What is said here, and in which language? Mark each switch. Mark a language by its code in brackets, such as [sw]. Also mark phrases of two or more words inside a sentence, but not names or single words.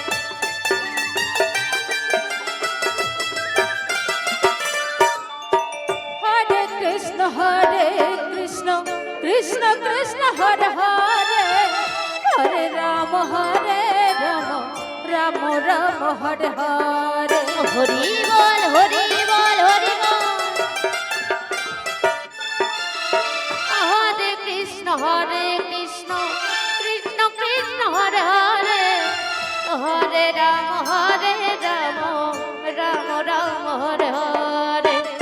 [bn] হরে কৃষ্ণ কৃষ্ণ কৃষ্ণ হরে হরে হরে রাম রাম রাম হরে হরে হরি বল হরি বল হরি বল হরে কৃষ্ণ কৃষ্ণ কৃষ্ণ হরে হরে হরে রাম রাম রাম হরে হরে